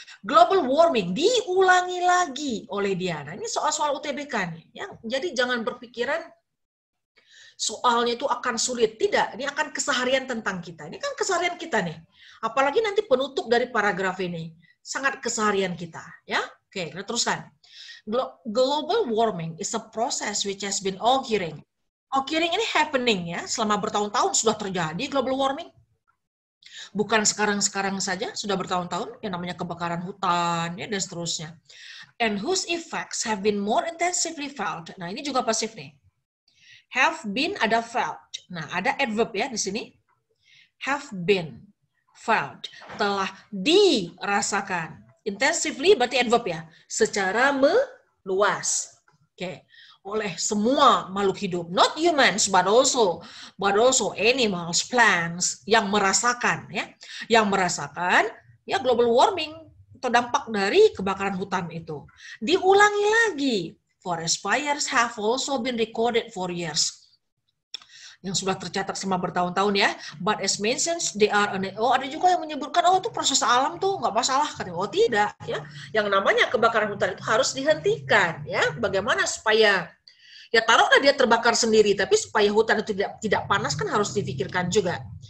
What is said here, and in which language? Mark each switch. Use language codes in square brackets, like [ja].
[id] Global warming diulangi lagi oleh dia. Nah, ini soal-soal UTBK nih, ya. Jadi jangan berpikiran soalnya itu akan sulit. Tidak, ini akan keseharian tentang kita. Ini kan keseharian kita nih. Apalagi nanti penutup dari paragraf ini. Sangat keseharian kita. Ya, oke, kita teruskan. [en] Global warming is a process which has been occurring. [id] Occurring ini happening ya. Selama bertahun-tahun sudah terjadi global warming. Bukan sekarang-sekarang saja, sudah bertahun-tahun. Yang namanya kebakaran hutan ya, dan seterusnya. [en] And whose effects have been more intensively felt. [id] Nah, ini juga pasif nih. Have been ada felt. Nah, ada adverb ya di sini. Have been felt. Telah dirasakan. Intensively berarti adverb ya. Secara meluas. Oke. Oleh semua makhluk hidup. [en] Not humans, but also animals, plants yang merasakan ya. [id] Yang merasakan ya global warming atau dampak dari kebakaran hutan itu. Diulangi lagi. [en] Forest fires have also been recorded for years. [id] Yang sudah tercatat selama bertahun-tahun ya. [en] But as mentioned, they are [id] ada juga yang menyebutkan itu proses alam tuh nggak masalah kan? Oh tidak ya. Yang namanya kebakaran hutan itu harus dihentikan ya. Bagaimana supaya Ya taruhlah dia terbakar sendiri, tapi supaya hutan itu tidak panas kan harus difikirkan juga.